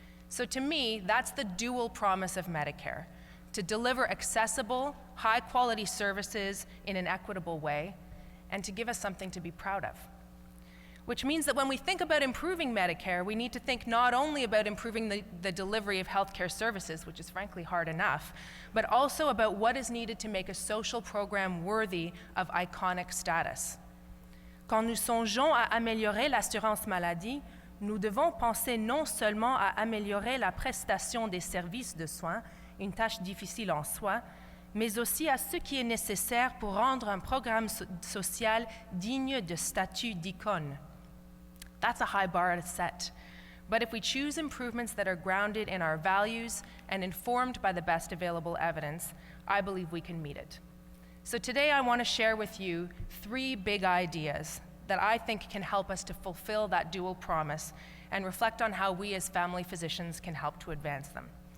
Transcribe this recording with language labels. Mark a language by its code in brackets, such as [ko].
[en] So to me, that's the dual promise of Medicare: to deliver accessible, high-quality services in an equitable way, and to give us something to be proud of. Which means that when we think about improving Medicare, we need to think not only about improving the delivery of healthcare services, which is frankly hard enough, but also about what is needed to make a social program worthy of iconic status. [fr] Quand nous songeons à améliorer l'assurance maladie, nous devons penser non seulement à améliorer la prestation des services de soins, une tâche difficile en soi, mais aussi à ce qui est nécessaire pour rendre un programme social digne de statut d'icône. [en] That's a high bar to set. But if we choose improvements that are grounded in our values and informed by the best available evidence, I believe we can meet it. So today I want to share with you 3 big ideas that I think can help us to fulfill that dual promise and reflect on how we as family physicians can help to advance them.